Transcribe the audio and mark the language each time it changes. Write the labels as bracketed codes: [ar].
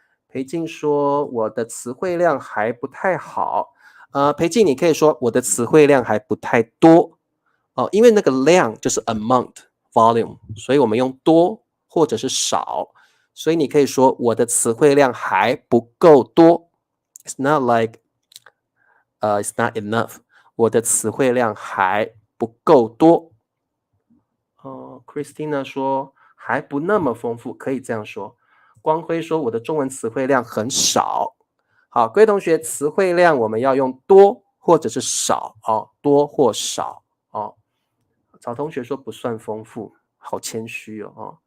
[zh] 裴静说，我的词汇量还不太好，裴静你可以说我的词汇量还不太多。因为那个量就是 amount volume， 所以我们用多或者是少，所以你可以说我的词汇量还不够多。 [en] It's not like it's not enough。 [zh] 我的词汇量还不够多。 Christina 说还不那么丰富，可以这样说。光辉说我的中文词汇量很少。好，各位同学，词汇量我们要用多或者是少多或少曹同学说不算丰富，好谦虚哦。